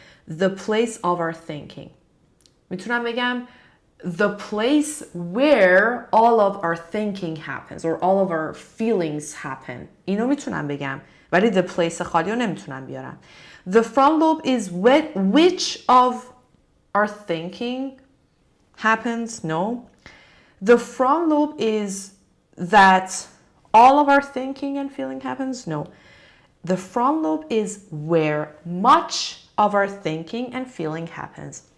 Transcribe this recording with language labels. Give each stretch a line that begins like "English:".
English: The place of our thinking.
Persian: میتونم بگم
English: the place where all of our thinking happens or all of our feelings happen.
Persian: اینو میتونم بگم ولی
English: the place
Persian: خالی رو نمیتونم بیارم.
English: The front lobe is which of our thinking happens? No. The front lobe is that all of our thinking and feeling happens? No. The front lobe is where much of our thinking and feeling happens.